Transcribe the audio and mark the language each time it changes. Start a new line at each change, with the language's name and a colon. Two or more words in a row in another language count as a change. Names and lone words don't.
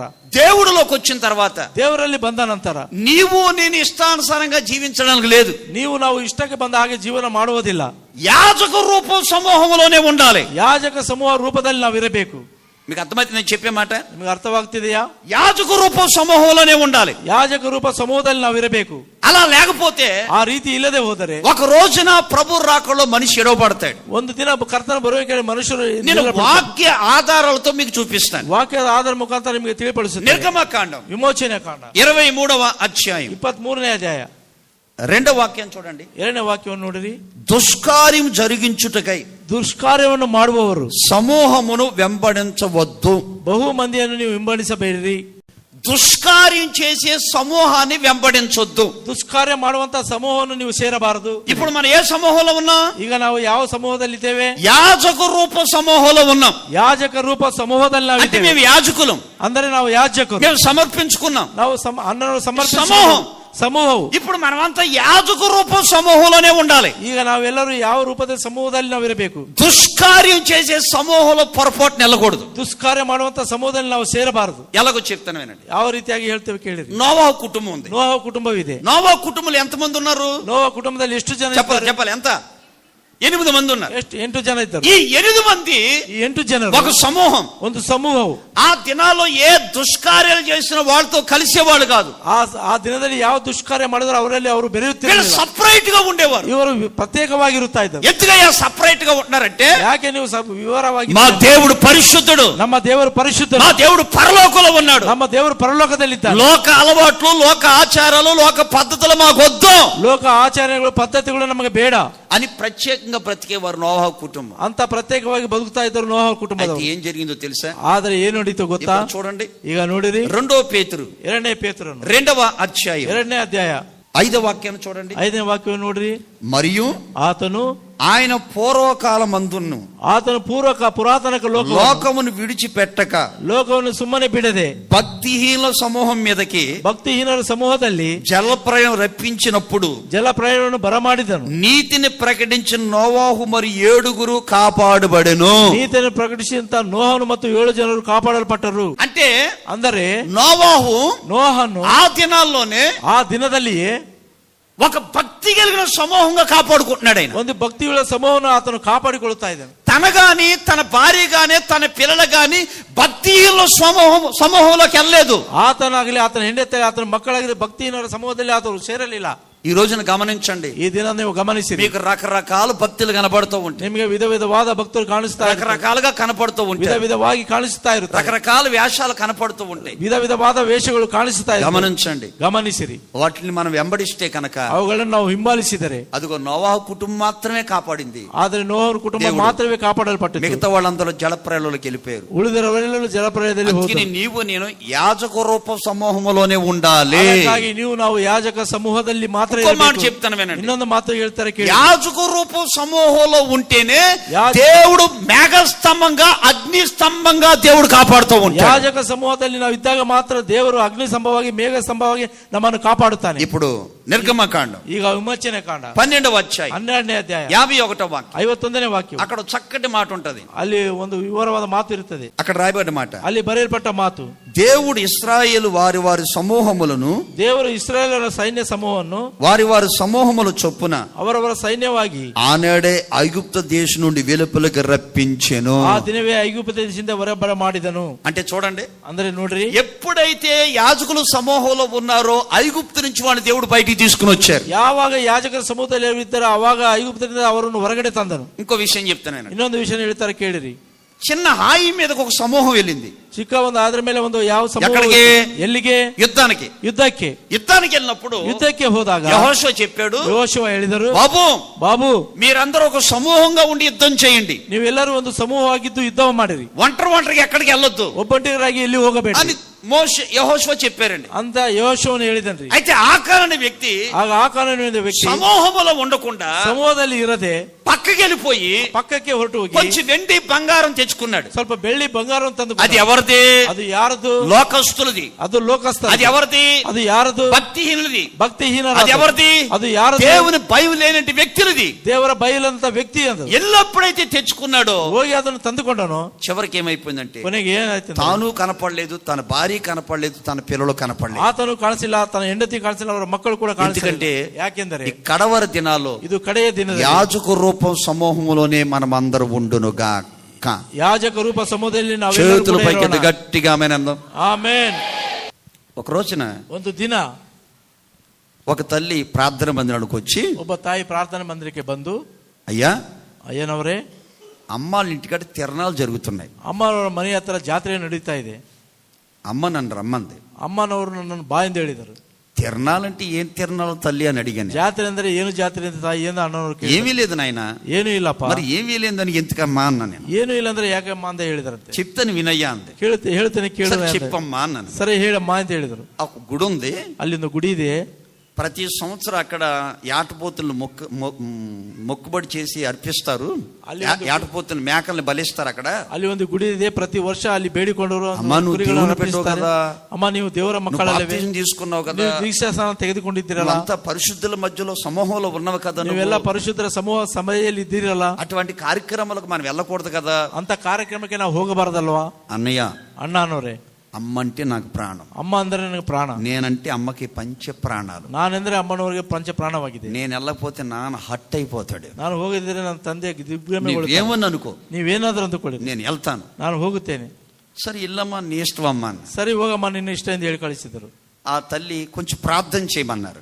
Telugu: దేవుడిలోకి వచ్చిన తర్వాత,
Kannada: ದೇವರಲ್ಲಿ ಬಂದ ನಂತರ
Telugu: నీవు నేను ఇష్టానుసారంగా జీవించడానికి లేదు.
Kannada: ನೀವು ನಾವು ಇಷ್ಟಕ್ಕೆ ಬಂದ ಹಾಗೆ ಜೀವನ ಮಾಡುವುದಿಲ್ಲ.
Telugu: యాజక రూపం సమూహంలోనే ఉండాలి.
Kannada: ಯಾಜಕ ಸಮೂಹ ರೂಪದಲ್ಲಿ ನಾವು ಇರಬೇಕು.
Telugu: మీకు అర్థమైతే నేను చెప్పే మాట?
Kannada: ನಿಮಗೆ ಅರ್ಥವಾಗ್ತಿದೆಯಾ?
Telugu: యాజక రూపం సమూహంలోనే ఉండాలి.
Kannada: ಯಾಜಕ ರೂಪ ಸಮೂಹದಲ್ಲಿ ನಾವು ಇರಬೇಕು.
Telugu: అలా లేకపోతే,
Kannada: ಆ ರೀತಿ ಇಲ್ಲದೆ ಹೋದರೆ,
Telugu: ఒక రోజున ప్రభు రాకడలో మనిషి ఎడవబడతాడు.
Kannada: ಒಂದು ದಿನ ಕರ್ತನ ಬರುವಿಕೆಯಲ್ಲಿ ಮನುಷ್ಯರು
Telugu: నేను వాక్య ఆధారాలతో మీకు చూపిస్తాను.
Kannada: ವಾಕ್ಯದ ಆಧಾರ ಮುಖಾಂತರ ನಿಮಗೆ ತಿಳಿಪಡಿಸುತ್ತೇನೆ.
Telugu: నిర్గమకాండం
Kannada: ವಿಮೋಚನೆ ಕಾಂಡ
Telugu: 23వ అధ్యాయం
Kannada: 23ನೇ ಅಧ್ಯಾಯ
Telugu: 2వ వాక్యం చూడండి.
Kannada: 2ನೇ ವಾಕ್ಯವನ್ನು ನೋಡಿರಿ.
Telugu: దుష్కార్యం జరిగించుటకై
Kannada: ದುಷ್ಕಾರ್ಯವನ್ನು ಮಾಡುವವರು
Telugu: సమూహమును వెంబడించవద్దు.
Kannada: ಬಹು ಮಂದಿಯನ್ನು ನೀವು ಹಿಂಬಾಲಿಸಬೇಡಿರಿ.
Telugu: దుష్కార్యం చేసే సమూహాన్ని వెంబడించొద్దు.
Kannada: ದುಷ್ಕಾರ್ಯ ಮಾಡುವಂತ ಸಮೂಹವನ್ನು ನೀವು ಸೇರಬಾರದು.
Telugu: ఇప్పుడు మనం ఏ సమూహంలో ఉన్నాం?
Kannada: ಈಗ ನಾವು ಯಾವ ಸಮೂಹದಲ್ಲಿದ್ದೇವೆ?
Telugu: యాజక రూప సమూహంలో ఉన్నాం.
Kannada: ಯಾಜಕ ರೂಪ ಸಮೂಹದಲ್ಲಿ
Telugu: అంటే
Kannada: ನಾವಿದ್ದೇವೆ.
Telugu: మేము యాజకులం,
Kannada: ಅಂದರೆ ನಾವು ಯಾಜಕರು,
Telugu: మేము సమర్పించుకున్నాం.
Kannada: ನಾವು ಅನ್ನವನ್ನು ಸಮರ್ಪಿಸುವ
Telugu: సమూహం.
Kannada: ಸಮೂಹವು.
Telugu: ఇప్పుడు మనమంతా యాజక రూప సమూహంలోనే ఉండాలి.
Kannada: ಈಗ ನಾವೆಲ್ಲರೂ ಯಾವ ರೂಪದ ಸಮೂಹದಲ್ಲಿ ನಾವು ಇರಬೇಕು?
Telugu: దుష్కార్యం చేసే సమూహంలో పొరపాటు నిలకూడదు.
Kannada: ದುಷ್ಕಾರ್ಯ ಮಾಡುವಂತ ಸಮೂಹದಲ್ಲಿ ನಾವು ಸೇರಬಾರದು.
Telugu: ఎలాగో చెప్తాను వినండి.
Kannada: ಯಾವ ರೀತಿಯಾಗಿ ಹೇಳ್ತೇವೆ ಕೇಳಿರಿ.
Telugu: నోవాహు కుటుంబం ఉంది.
Kannada: ನೋಹ ಕುಟುಂಬವಿದೆ.
Telugu: నోవాహు కుటుంబంలో ఎంతమంది ఉన్నారు?
Kannada: ನೋಹ ಕುಟುಂಬದಲ್ಲಿ ಎಷ್ಟು ಜನ
Telugu: చెప్పాలి
Kannada: ಇದ್ದಾರೆ?
Telugu: చెప్పాలి ఎంత? 8 మంది ఉన్నారు.
Kannada: 8 ಜನ ಇದ್ದಾರೆ.
Telugu: ఈ 8 మంది
Kannada: ಈ 8 ಜನರು
Telugu: ఒక సమూహం.
Kannada: ಒಂದು ಸಮೂಹವು.
Telugu: ఆ దినాల్లో ఏ దుష్కార్యాలు చేసిన వాళ్ళతో కలిసేవాళ్ళు కాదు.
Kannada: ಆ ದಿನದಲ್ಲಿ ಯಾವ ದುಷ್ಕಾರ್ಯ ಮಾಡಿದ್ರು ಅವರಲ್ಲಿ ಅವರು ಬೆರೆಯುತ್ತಿರಲಿಲ್ಲ.
Telugu: ಸಪರೇಟ್ గా ఉండేవారు.
Kannada: ಇವರು ಪ್ರತ್ಯೇಕವಾಗಿರುತ್ತಾ ಇದ್ದರು.
Telugu: ఎందుకయ్యా సపరేట్ గా ఉంటున్నారంటే,
Kannada: ಯಾಕೆ ನೀವು ವಿವರವಾಗಿ,
Telugu: మా దేవుడు పరిశుద్ధుడు,
Kannada: ನಮ್ಮ ದೇವರು ಪರಿಶುದ್ಧರು,
Telugu: మా దేవుడు పరలోకంలో ఉన్నాడు,
Kannada: ನಮ್ಮ ದೇವರು ಪರಲೋಕದಲ್ಲಿದ್ದಾನೆ.
Telugu: లోక అలవాట్లు, లోక ఆచారాలు, లోక పద్ధతులు మాకు వద్దు,
Kannada: ಲೋಕ ಆಚಾರಗಳು ಪದ್ಧತಿಗಳು ನಮಗೆ ಬೇಡ
Telugu: అని ప్రత్యేకంగా బ్రతికేవారు నోవాహు కుటుంబం.
Kannada: ಅಂತ ಪ್ರತ್ಯೇಕವಾಗಿ ಬದುಕ್ತಾ ಇದ್ದರು ನೋಹ ಕುಟುಂಬದವರು.
Telugu: ఏం జరిగిందో తెలుసా?
Kannada: ಆದ್ರೆ ಏನು ನಡೀತು ಗೊತ್ತಾ?
Telugu: చూడండి,
Kannada: ಈಗ ನೋಡಿರಿ,
Telugu: 2 పేతురు
Kannada: 2ನೇ ಪೇತ್ರನು
Telugu: 2వ అధ్యాయం
Kannada: 2ನೇ ಅಧ್ಯಾಯ
Telugu: 5వ వాక్యాన్ని చూడండి.
Kannada: 5ನೇ ವಾಕ್ಯವನ್ನು ನೋಡ್ರಿ.
Telugu: మరియు
Kannada: ಆತನು
Telugu: ఆయన పూర్వకాలమందును
Kannada: ಆತನು ಪುರಾತನ
Telugu: లోకమును విడిచిపెట్టక
Kannada: ಲೋಕವನ್ನು ಸುಮ್ಮನೆ ಬಿಡದೆ
Telugu: భక్తిహీన సమూహం మీదకి
Kannada: ಭಕ್ತಿಹೀನರ ಸಮೂಹದಲ್ಲಿ
Telugu: జలప్రళయం రప్పించినప్పుడు
Kannada: ಜಲಪ್ರಳಯವನ್ನು ಬರಮಾಡಿದನು.
Telugu: నీతిని ప్రకటించిన నోవాహు మరి 7 కాపాడబడెను.
Kannada: ನೀತಿಯನ್ನು ಪ್ರಕಟಿಸಿದಂತ ನೋಹನು ಮತ್ತು 7 ಜನರು ಕಾಪಾಡಲ್ಪಟ್ಟರು.
Telugu: అంటే
Kannada: ಅಂದರೆ
Telugu: ನೋಹನು ఆ దినాల్లోనే,
Kannada: ಆ ದಿನದಲ್ಲಿಯೇ
Telugu: ఒక భక్తి కలిగిన సమూహంగా కాపాడుకుంటున్నాడు. ఆయన
Kannada: ಒಂದು ಭಕ್ತಿಯುಳ್ಳ ಸಮೂಹವನ್ನು ಆತನು ಕಾಪಾಡಿಕೊಳ್ಳುತ್ತಾ ಇದ್ದಾನೆ.
Telugu: తన గాని, తన భార్య గాని, తన పిల్లలు గాని భక్తిహీనుల సమూహంలోకి వెళ్ళలేదు.
Kannada: ಆತನಾಗಲಿ, ಆತನ ಹೆಂಡತಿ, ಆತನ ಮಕ್ಕಳಾಗಲಿ ಭಕ್ತಿಹೀನರ ಸಮೂಹದಲ್ಲಿ ಆತನು ಸೇರಲಿಲ್ಲ.
Telugu: ఈ రోజున గమనించండి,
Kannada: ಈ ದಿನ ನೀವು ಗಮನಿಸಿರಿ,
Telugu: మీకు రకరకాల భక్తులు కనబడుతూ ఉంటాయి.
Kannada: ನಿಮಗೆ ವಿಧ ವಿಧವಾದ ಭಕ್ತರು ಕಾಣಿಸ್ತಾ ಇರ್ತಾರೆ.
Telugu: రకరకాలుగా కనపడుతూ ఉంటాయి.
Kannada: ವಿಧ ವಿಧವಾಗಿ ಕಾಣಿಸ್ತಾ ಇರುತ್ತಾರೆ.
Telugu: రకరకాల వేషాలు కనపడుతూ ఉంటాయి.
Kannada: ವಿಧ ವಿಧವಾದ ವೇಷಗಳು ಕಾಣಿಸ್ತಾ ಇರ್ತವೆ.
Telugu: గమనించండి,
Kannada: ಗಮನಿಸಿರಿ.
Telugu: వాటిని మనం వెంబడిస్తే కనుక
Kannada: ಅವುಗಳನ್ನು ನಾವು ಹಿಂಬಾಲಿಸಿದರೆ,
Telugu: అదిగో నోవాహు కుటుంబం మాత్రమే కాపాడింది.
Kannada: ಆದರೆ ನೋಹನ ಕುಟುಂಬ ಮಾತ್ರವೇ ಕಾಪಾಡಲ್ಪಟ್ಟಿತು.
Telugu: మిగతా వాళ్ళందరూ జలప్రళయంలోకి వెళ్ళిపోయారు.
Kannada: ಉಳಿದವರೆಲ್ಲರೂ ಜಲಪ್ರಳಯದಲ್ಲಿ ಹೋದರು.
Telugu: నీవు నేను యాజక రూప సమూహంలోనే ఉండాలి.
Kannada: ಹಾಗಾಗಿ ನೀವು ನಾವು యాజక ಸಮೂಹದಲ್ಲಿ ಮಾತ್ರ
Telugu: చెప్తాను వినండి.
Kannada: ಇನ್ನೊಂದು ಮಾತು ಹೇಳ್ತಾರೆ ಕೇಳಿ.
Telugu: యాజక రూప సమూహంలో ఉంటేనే దేవుడు మేఘస్తంభంగా, అగ్ని స్తంభంగా దేవుడు కాపాడుతూ ఉంటాడు.
Kannada: యాజక సమూహದಲ್ಲಿ ನಾವು ಇದ್ದಾಗ ಮಾತ್ರ ದೇವರು ಅಗ್ನಿ ಸ್ತಂಭವಾಗಿ, ಮೇಘ ಸ್ತಂಭವಾಗಿ ನಮ್ಮನ್ನು ಕಾಪಾಡುತ್ತಾನೆ.
Telugu: ఇప్పుడు నిర్గమకాండం,
Kannada: ಈಗ ವಿಮೋಚನೆ ಕಾಂಡ
Telugu: 12వ అధ్యాయం
Kannada: 12ನೇ ಅಧ್ಯಾಯ
Telugu: 51వ వాక్యం,
Kannada: 51ನೇ ವಾಕ್ಯ.
Telugu: అక్కడ చక్కటి మాట ఉంటది.
Kannada: ಅಲ್ಲಿ ಒಂದು ವಿವರವಾದ ಮಾತು ಇರುತ್ತದೆ.
Telugu: అక్కడ రాయబడ్డ మాట,
Kannada: ಅಲ್ಲಿ ಬರೆಯಲ್ಪಟ್ಟ ಮಾತು,
Telugu: దేవుడు ఇశ్రాయేలు వారి వారి సమూహములను,
Kannada: ದೇವರು ಇಸ್ರಾಯೇಲರ ಸೈನ್ಯ ಸಮೂಹವನ್ನು
Telugu: వారి వారి సమూహముల చొప్పున
Kannada: ಅವರವರ ಸೈನ್ಯವಾಗಿ
Telugu: ఆనాడే ఐగుప్త దేశం నుండి వెలుపలికి రప్పించెను.
Kannada: ಆ ದಿನವೇ ಐಗುಪ್ತ ದೇಶದಿಂದ ಹೊರಬರ ಮಾಡಿದನು.
Telugu: అంటే చూడండి,
Kannada: ಅಂದ್ರೆ ನೋಡ್ರಿ,
Telugu: ఎప్పుడైతే యాజకులు సమూహంలో ఉన్నారో ఐగుప్తు నుంచి వాడిని దేవుడు బయటికి తీసుకుని వచ్చారు.
Kannada: ಯಾವಾಗ ಯಾಜಕರ ಸಮೂಹದಲ್ಲಿ ಇರ್ತಾರೋ ಅವಾಗ ಐಗುಪ್ತದಿಂದ ಅವರನ್ನು ಹೊರಗಡೆ ತಂದನು.
Telugu: ఇంకో విషయం చెప్తాను.
Kannada: ಇನ್ನೊಂದು ವಿಷಯ ಹೇಳ್ತಾರೆ ಕೇಳಿರಿ.
Telugu: చిన్న హాయి మీదకి ఒక సమూహం వెళ్ళింది.
Kannada: ಚಿಕ್ಕ ಒಂದು ಅದ್ರ ಮೇಲೆ ಒಂದು ಯಾವ ಸಮೂಹ, ಎಲ್ಲಿಗೆ?
Telugu: యుద్ధానికి వెళ్ళినప్పుడు,
Kannada: ಯುದ್ಧಕ್ಕೆ ಹೋದಾಗ
Telugu: యెహోషువ చెప్పాడు,
Kannada: ಯೆಹೋಶುವ ಹೇಳಿದರು,
Telugu: బాబు మీరందరూ ఒక సమూహంగా ఉండి యుద్ధం చేయండి.
Kannada: ನೀವೆಲ್ಲರೂ ಒಂದು ಸಮೂಹವಾಗಿದ್ದು ಯುದ್ಧ ಮಾಡಿರಿ.
Telugu: ఒంటరిగా ఎక్కడికి వెళ్ళొద్దు,
Kannada: ಒಬ್ಬಂಟಿಗರಾಗಿ ಎಲ್ಲಿ ಹೋಗಬೇಡಿ
Telugu: అని యెహోషువ చెప్పారండి.
Kannada: ಅಂತ ಯೆಹೋಶುವನು ಹೇಳಿದನ್ರಿ.
Telugu: అయితే ఆకారణ వ్యక్తి
Kannada: ಆಗ ಆಕಾರಣ ವ್ಯಕ್ತಿ
Telugu: సమూహంలో ఉండకుండా
Kannada: ಸಮೂಹದಲ್ಲಿ ಇರದೆ
Telugu: పక్కకి వెళ్ళిపోయి
Kannada: ಪಕ್ಕಕ್ಕೆ ಹೊರಟು ಹೋಗಿ
Telugu: కొంచెం వెండి బంగారం తెచ్చుకున్నాడు.
Kannada: ಸ್ವಲ್ಪ ಬೆಳ್ಳಿ ಬಂಗಾರ ತಂದು.
Telugu: అది ఎవరిది?
Kannada: ಅದು ಯಾರದು?
Telugu: లోకస్తులది.
Kannada: ಅದು ಲೋಕಸ್ಥ.
Telugu: అది ఎవరిది?
Kannada: ಅದು ಯಾರದು?
Telugu: భక్తిహీనులది.
Kannada: ಭಕ್ತಿಹೀನರ.
Telugu: అది ఎవరిది?
Kannada: ಅದು ಯಾರದು?
Telugu: దేవుని భయం లేనటి వ్యక్తులది.
Kannada: ದೇವರ ಬಯಲಂತ ವ್ಯಕ್ತಿ ಅದು.
Telugu: ఎల్లప్పుడైతే తెచ్చుకున్నాడో
Kannada: ಹೋಗಿ ಅದನ್ನು ತಂದುಕೊಂಡನು.
Telugu: చివరికి ఏమైపోయిందంటే,
Kannada: ಕೊನೆಗೆ ಏನಾಯ್ತು?
Telugu: తాను కనపడలేదు, తన భార్య కనపడలేదు, తన పిల్లలు కనపడలేదు.
Kannada: ಆತನು ಕಾಣಿಸಿಲ್ಲ, ತನ್ನ ಹೆಂಡತಿ ಕಾಣಿಸಿಲ್ಲ, ಅವರ ಮಕ್ಕಳು ಕೂಡ ಕಾಣಿಸಿಲ್ಲ.
Telugu: ఎందుకంటే
Kannada: ಯಾಕೆಂದರೆ
Telugu: ఈ కడవరి దినాల్లో
Kannada: ಇದು ಕಡೆಯ ದಿನ
Telugu: యాజక రూపం సమూహంలోనే మనం అందరూ ఉండునుగా.
Kannada: యాజక రూప ಸಮೂಹದಲ್ಲಿ ನಾವು
Telugu: చేతులు పైకి గట్టిగా ఆమేన్. ఆమేన్. ఒక రోజున
Kannada: ಒಂದು ದಿನ
Telugu: ఒక తల్లి ప్రార్థన మందిరానికి వచ్చి,
Kannada: ಒಬ್ಬ ತಾಯಿ ಪ್ರಾರ್ಥನಾ ಮಂದಿರಕ್ಕೆ ಬಂದು, ಅಯ್ಯನವರೇ,
Telugu: అమ్మాళ్ళ ఇంటికాడ తిరణాలు జరుగుతున్నాయి.
Kannada: ಅಮ್ಮನವರ ಮನೆ ಹತ್ರ ಜಾತ್ರೆ ನಡೀತಾ ಇದೆ.
Telugu: అమ్మ నన్ను రమ్మంది.
Kannada: ಅಮ್ಮನವರು ನನ್ನನ್ನು ಬಾ ಎಂದು ಹೇಳಿದರು.
Telugu: తిరణాలంటే ఏం తిరణాలు తల్లి అని అడిగాను.
Kannada: ಜಾತ್ರೆ ಅಂದ್ರೆ ಏನು ಜಾತ್ರೆ ಅಂತ ತಾಯಿ ಏನು ಅಣ್ಣನವರು ಕೇಳಿದ್ರು.
Telugu: ఏమీ లేదు నాయన.
Kannada: ಏನು ಇಲ್ಲಪ್ಪ.
Telugu: మరి ఏమీ లేదు దానికి ఎందుకమ్మా అన్నా నేను.
Kannada: ಏನು ಇಲ್ಲ ಅಂದ್ರೆ ಯಾಕಮ್ಮ ಅಂತ ಹೇಳಿದ್ರಂತೆ.
Telugu: చెప్తాను వినయ్యా అంది.
Kannada: ಹೇಳ್ತೇನೆ ಕೇಳು.
Telugu: చెప్పమ్మా అన్నాను.
Kannada: సరే ಹೇಳಮ್ಮ ಅಂತ ಹೇಳಿದ್ರು.
Telugu: ఆ గుడి ఉంది,
Kannada: ಅಲ್ಲಿ ಒಂದು ಗುಡಿ ಇದೆ.
Telugu: ప్రతి సంవత్సరం అక్కడ యాటపోతులను మొక్కుబడి చేసి అర్పిస్తారు. యాటపోతులు మేకల్ని బలిస్తారు అక్కడ.
Kannada: ಅಲ್ಲಿ ಒಂದು ಗುಡಿ ಇದೆ, ಪ್ರತಿ ವರ್ಷ ಅಲ್ಲಿ ಬೇಡಿಕೊಂಡವರು
Telugu: అమ్మ
Kannada: ನೀವು ದೇವರ ಮಕ್ಕಳಲ್ಲವೇ,
Telugu: తీసుకున్నావు కదా,
Kannada: ದೀಕ್ಷಾ ಸ್ನಾನ ತೆಗೆದುಕೊಂಡಿದ್ದೀರಲ್ಲ,
Telugu: అంత పరిశుద్ధుల మధ్యలో సమూహంలో ఉన్నవి కదా,
Kannada: ನೀವೆಲ್ಲ ಪರಿಶುದ್ಧರ ಸಮೂಹ ಸಮಯದಲ್ಲಿ ಇದ್ದೀರಲ್ಲ,
Telugu: అటువంటి కార్యక్రమాలకు మనం వెళ్ళకూడదు కదా,
Kannada: ಅಂತ ಕಾರ್ಯಕ್ರಮಕ್ಕೆ ನಾವು ಹೋಗಬಾರದಲ್ವಾ.
Telugu: అన్నయ్య,
Kannada: అಣ್ಣ ಅನ್ನೋರೆ,
Telugu: అమ్మ అంటే నాకు ప్రాణం.
Kannada: అమ్మ ಅಂದ್ರೆ ನನಗೆ ಪ್ರಾಣ.
Telugu: నేనంటే అమ్మకి పంచ ప్రాణాలు.
Kannada: ನಾನೆಂದ್ರೆ ಅಮ್ಮನವರಿಗೆ ಪಂಚ ಪ್ರಾಣವಾಗಿದೆ.
Telugu: నేను వెళ్ళకపోతే నాన్న హట్ అయిపోతాడు.
Kannada: ನಾನು ಹೋಗಿದ್ರೆ ನನ್ನ ತಂದೆ ದಿಗ್ಭ್ರಮೆ.
Telugu: ఏమని అనుకో,
Kannada: ನೀವೇನಾದ್ರೂ ಅಂದುಕೊಳ್ಳಿ,
Telugu: నేను వెళ్తాను,
Kannada: ನಾನು ಹೋಗುತ್ತೇನೆ.
Telugu: సరే ఇల్లమ్మ నీ ఇష్టమమ్మ.
Kannada: ಸರಿ ಹೋಗಮ್ಮ ನಿನ್ನ ಇಷ್ಟ ಎಂದು ಹೇಳಿ ಕಳಿಸಿದರು.
Telugu: ఆ తల్లి కొంచెం ప్రార్థన చేయమన్నారు.